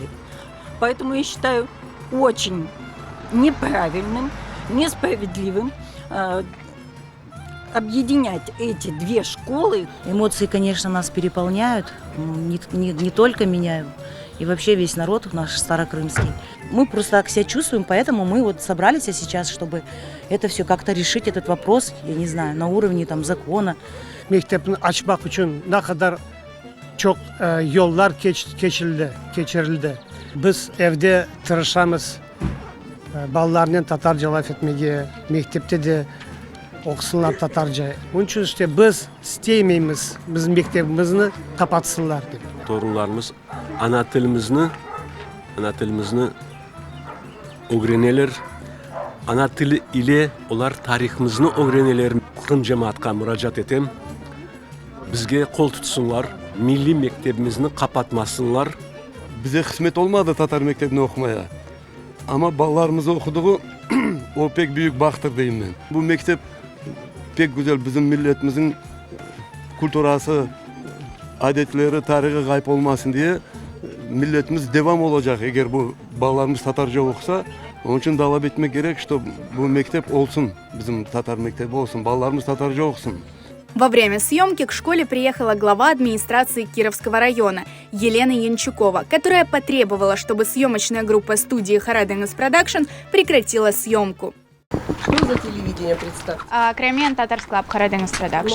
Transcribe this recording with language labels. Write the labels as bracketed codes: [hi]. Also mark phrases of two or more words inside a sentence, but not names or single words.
[ru] Поэтому я считаю очень неправильным, несправедливым объединять эти две школы. Эмоции, конечно, нас переполняют, не только меня, и вообще весь народ наш старокрымский. Мы просто так себя чувствуем, поэтому мы вот собрались сейчас, чтобы это все как-то решить, этот вопрос, я не знаю, на уровне там закона. [crh] Мектепни ачмак үчүн накадар чок yollar keçirildi. Biz evde tırışamız. Балаларнын татарчалап этмеге, мектепте де окусунлар татарча. Onun için işte biz isteyemeymiz, bizim mektebimizni kapatsınlar деп. Torunlarımız ana tilimizni öğreneler. Ana tili ile olar tarihimizni öğreneler. Kırım cemaatка müracaat etem. Bizge kol tutsunlar, milli mektebimizni kapatmasınlar. Bize kısmet olmadı Tatar mektebini okumaya. Ama ballarımızı okuduğu o pek büyük baktır diyeyim ben. Bu mektep pek güzel, bizim milletimizin kulturası, adetleri, tarihi kayıp olmasın diye milletimiz devam olacak eğer bu ballarımız Tatarca okusa. Onun için talep etmek gerek, что bu mektep olsun, bizim Tatar mektebi olsun, ballarımız Tatarca okusun. [ru] Во время съемки к школе приехала глава администрации Кировского района Елена Янчукова, которая потребовала, чтобы съемочная группа студии Хараденес Продакшн прекратила съемку. Что за телевидение, представьте? Кремен Татарс Клаб Хараденес Продакшн.